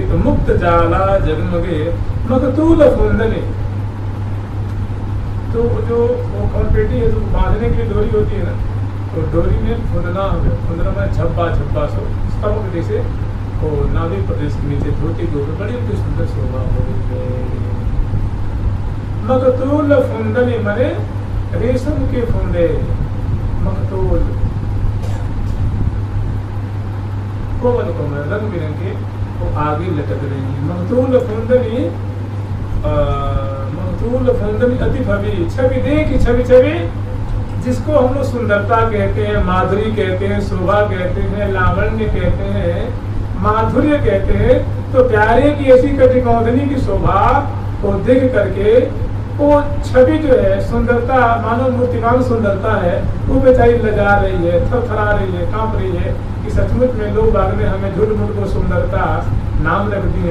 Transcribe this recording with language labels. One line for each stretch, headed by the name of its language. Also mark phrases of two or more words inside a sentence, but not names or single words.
Braj: तो मुक्त जाला जगमगे मगतूल फुंदने,
Hindi: तो जो वो कॉन्पेटी है, तो बांधने के लिए डोरी होती है ना, तो डोरी में फुंदना में झब्बा झब्बा सो स्तंभ जैसे वो नाभि प्रदेश के नीचे धोती के ऊपर बड़ी उनकी सुंदर शोभा हो रही है। मगतूल फुंदने मरे रेशम के फुंदे, मगतूल कोमल कोमल रंग बिरंगे वो आगे लटक रही है। मगतूल फुंदनी, मगतूल फुंदनी अति भवी छवि देखी छवि छवि, जिसको हम लोग सुंदरता कहते हैं, माधुरी कहते हैं, शोभा कहते हैं, लावण्य कहते हैं, माधुर्य कहते हैं। तो प्यारे की ऐसी कटी कौंधनी की शोभा को देख करके वो छवि जो है सुंदरता, मानव मूर्तिमान सुंदरता है, वो बेचारी लजा रही है, थरथरा रही है, कांप रही है कि सचमुच में लोग बाग ने हमें झूठ मूठ को सुंदरता नाम रख दिए।